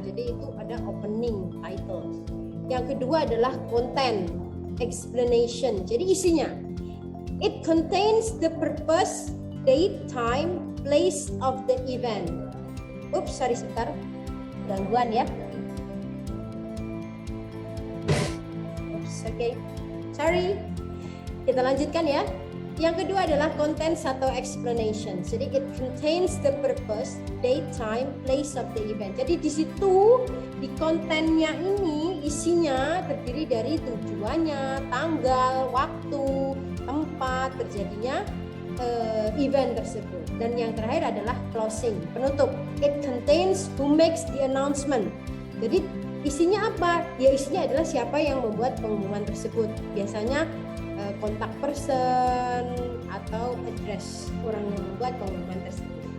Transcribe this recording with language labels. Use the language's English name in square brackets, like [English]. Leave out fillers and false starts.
[Indonesian] Jadi itu ada opening title. Yang kedua adalah content, explanation. Jadi isinya, [English] it contains the purpose, date, time, place of the event. [Indonesian] Oops, sorry sebentar, gangguan ya. Oops, okay, sorry. Kita lanjutkan ya. Yang kedua adalah contents atau explanation. Jadi [English] it contains the purpose, date, time, place of the event. [Indonesian] Jadi di situ di kontennya ini isinya terdiri dari tujuannya, tanggal, waktu, tempat terjadinya event tersebut. Dan yang terakhir adalah closing, penutup. [English] It contains who makes the announcement. [Indonesian] Jadi isinya apa? Ya isinya adalah siapa yang membuat pengumuman tersebut. Biasanya kontak person atau address orang yang membuat pengumuman tersebut.